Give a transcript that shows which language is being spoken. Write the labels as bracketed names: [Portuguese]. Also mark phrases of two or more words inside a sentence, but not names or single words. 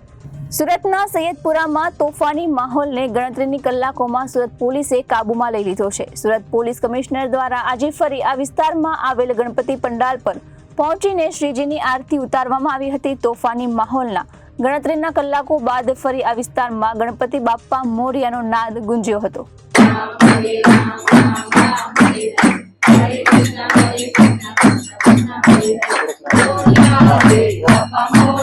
[Gujarati] સુરતના સૈયદપુરામાં તોફાની માહોલને ગણતરીની કલાકોમાં સુરત પોલીસે કાબૂમાં લઈ લીધો છે. સુરત પોલીસ કમિશનર દ્વારા આજે ફરી આ વિસ્તારમાં આવેલ ગણપતિ પંડાલ પર પહોંચીને શ્રીજીની આરતી ઉતારવામાં આવી હતી. તોફાની માહોલના ગણતરીના કલાકો બાદ ફરી આ વિસ્તારમાં ગણપતિ બાપ્પા મોરિયાનો નાદ ગુંજ્યો હતો. [Sanskrit] Hare Krishna, Hare Krishna, Krishna Krishna, Hare Hare, Hare Rama.